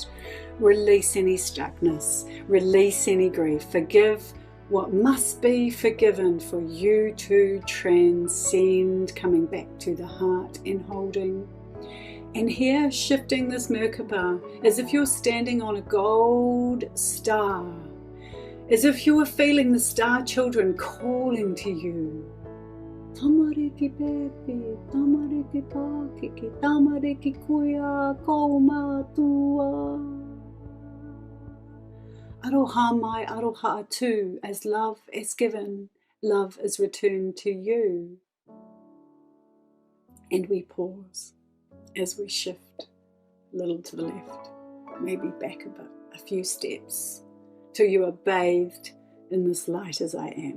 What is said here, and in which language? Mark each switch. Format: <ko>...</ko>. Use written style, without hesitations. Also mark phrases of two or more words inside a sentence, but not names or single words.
<en>Release any stuckness, release any grief, forgive what must be forgiven for you to transcend, coming back to the heart and holding. And here, shifting this Merkaba, as if you're standing on a gold star, as if you were feeling the star children calling to you.</en> <mi>Tamariki pepe, tamariki pakiki, tamariki kuya, kaumatua. Aroha mai, aroha atu,</mi> <en>as love is given, love is returned to you. And we pause as we shift a little to the left, maybe back a bit, a few steps, till you are bathed in this light as I am.</en>